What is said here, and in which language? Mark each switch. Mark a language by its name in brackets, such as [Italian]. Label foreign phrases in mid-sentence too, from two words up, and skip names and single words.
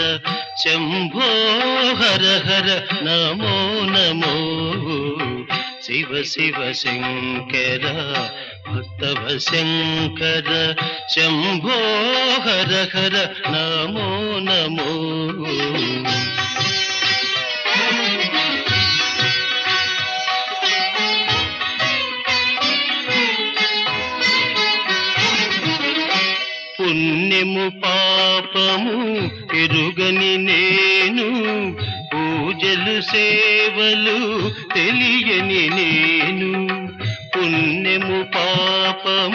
[Sanskrit] ಶಂಭೋ ಹರ ಹರ ನಮೋ ನಮೋ ಶಿವ ಶಿವ ಶಂಕರ ಭಕ್ತವ ಶಂಕರ ಶಂಭೋ ಹರ ಹರ ನಮೋ ನಮೋ [Telugu] పుణ్యము పాపము ఎరుగని నేను పూజలు సేవలు తెలియని నేను పుణ్యము పాపము